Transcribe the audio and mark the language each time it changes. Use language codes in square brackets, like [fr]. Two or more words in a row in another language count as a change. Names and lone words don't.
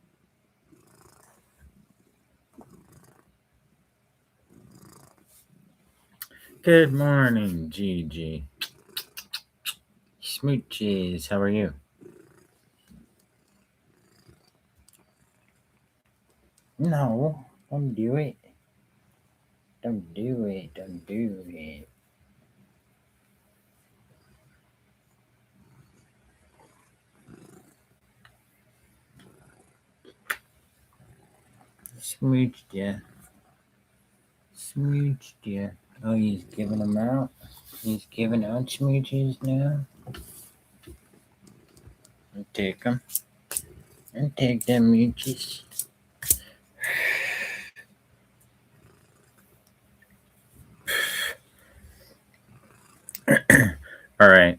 [en] Good morning, Gigi. Smooches, how are you? No, don't do it. Don't do it. Don't do it. Smooched ya. Smooched ya. Oh, he's giving them out? He's giving out smooches now? I'll take them. I'll take them mooches. All right.